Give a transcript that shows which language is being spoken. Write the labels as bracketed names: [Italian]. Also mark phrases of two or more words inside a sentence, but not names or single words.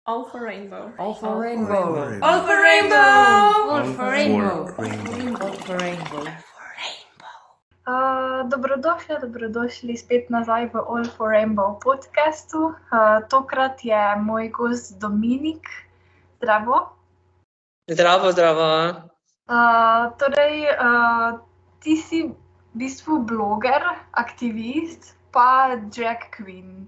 [English] All for rainbow. All for rainbow. All for rainbow. All for rainbow. rainbow. All for rainbow. [Slovenian] Dobrodošli spet nazaj v All for Rainbow podcastu. Tokrat je moj gost Dominik. Zdravo. Zdravo. Ti si v bistvu bloger, aktivist, pa drag queen.